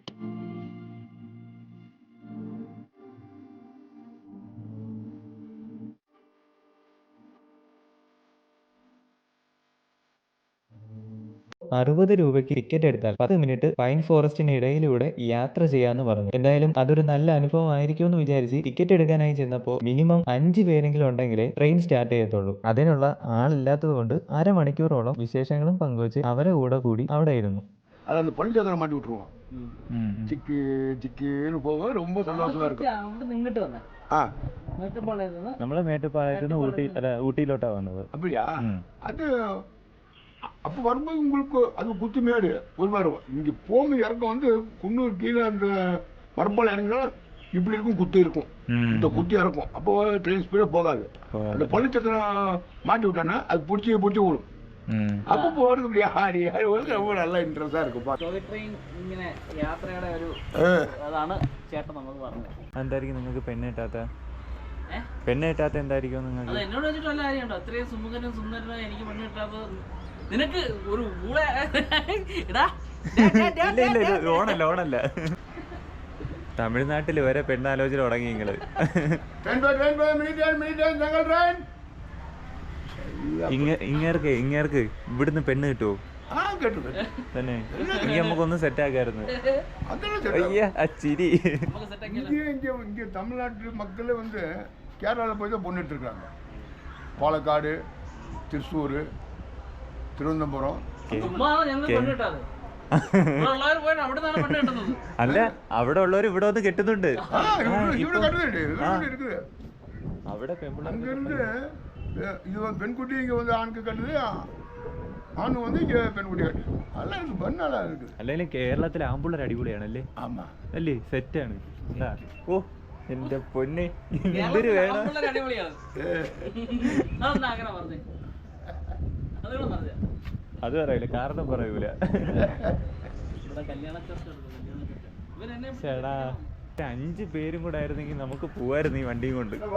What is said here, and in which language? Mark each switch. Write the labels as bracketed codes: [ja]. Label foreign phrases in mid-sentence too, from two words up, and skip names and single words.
[ml] ₹60 രൂപയ്ക്ക് ടിക്കറ്റ് എടുത്താൽ 10 മിനിറ്റ് [en] pine forest [ml] ഇടയിലൂടെ യാത്ര ചെയ്യാമെന്ന് പറഞ്ഞു. എന്തായാലും അതൊരു നല്ല അനുഭവം ആയിരിക്കും എന്ന് വിചാരിച്ച് ടിക്കറ്റ് എടുക്കാനായി ചെന്നപ്പോൾ മിനിമം 5 പേരെങ്കിലും ഉണ്ടെങ്കിലേ ട്രെയിൻ സ്റ്റാർട്ട് ചെയ്യത്തുള്ളൂ. അതിനുള്ള ആളില്ലാത്തത് കൊണ്ട് അരമണിക്കൂറോളം വിശേഷങ്ങളും പങ്കുവച്ച് അവരെ കൂടെ കൂടി അവിടെ ഇരുന്നു. [ta] அது அந்த பள்ளிச்சத்திரம் மாட்டி விட்டுருவோம். சிக்கி சிக்கின்னு போக ரொம்ப சந்தோஷமா இருக்கும். இங்கிட்டு வந்தேன். [ml] നമ്മള് മേട്ടുപ്പാളയത്ത് നിന്ന് ഊട്ടിയിലോട്ടാണ് വന്നത്. [ta] அப்படியா? அது அப்போ வரும்போது உங்களுக்கு அது குத்துமேடு ஒரு மாதிரி இருக்கும். இங்கே போங்க இறக்கம் வந்து குன்னூர் கீழே அந்த மரப்பால் இறங்கினா இப்படி இருக்கும், குத்து இருக்கும், இந்த குத்தி இறக்கும். அப்போ [en] train speed [ta] போகாது. அந்த பள்ளிச்சத்திரம் மாட்டி விட்டானா அது பிடிச்சி விடும். அப்போ போகிறதுக்கு இப்படி ஆடி ஆடி போகிறதுக்கு ரொம்ப நல்லா ഇൻട്രസ്റ്റാக இருக்கும். [ml] ട്രെയിൻ ഇങ്ങനെ യാത്രയുടെ ഒരു അതാണ് ചേട്ടൻ നമുക്ക് പറഞ്ഞത്. എന്തായിരിക്കും നിങ്ങൾക്ക് പെണ്ണ് കിട്ടാത്ത എന്തായിരിക്കും നിങ്ങൾക്ക്? അത് എന്നോട് വെച്ചിട്ട് വല്ല കാര്യമുണ്ടോ? അത്രയും സുമുഖനും സുന്ദരനും എനിക്ക് പെണ്ണ് കിട്ടാത്തത് നിനക്ക് ഒരു ഓണല്ല തമിഴ്നാട്ടിൽ വരെ പെണ്ണാലോചന തുടങ്ങി നിങ്ങള്. ഇങ്ങേർക്ക് ഇവിടുന്ന് പെണ്ണ് കിട്ടുമോ? തന്നെ ഇനി നമുക്കൊന്ന് സെറ്റ് ആക്കായിരുന്നു. ചിരി [ta] இங்கே தமிழ்நாட்டு மக்களே வந்து கேரளாவில் போய் தான் பொண்ணுட்டு இருக்காங்க. பாலக்காடு, திருச்சூர், [ml] തിരുവനന്തപുരം. അല്ല, അവിടെ ഉള്ളവർ ഇവിടെ വന്ന് കെട്ടുന്നുണ്ട്. അവിടെ [ta] அங்கிருந்து இது பெண்குட்டி இங்கே வந்து ஆணுக்கு கட்டுது, ஆணு வந்து இங்கே பெண்குட்டி கட்டுது. நல்லா இருக்கு, நல்லா இருக்கு. [ml] അല്ലെങ്കിലും കേരളത്തിലെ ആമ്പിള്ളേർ അടിപൊളിയാണല്ലേ? [ta] ஆமா [ml] അല്ലേ, സെറ്റാണ്. ഓ എന്റെ പൊന്നെ, എന്തൊരു വേണം. അത് പറയൂല, കാരണം പറയൂല. ചേടാ 5 പേരും കൂടെ ആയിരുന്നെങ്കിൽ നമുക്ക് പോവായിരുന്നു ഈ വണ്ടിയും കൊണ്ട്.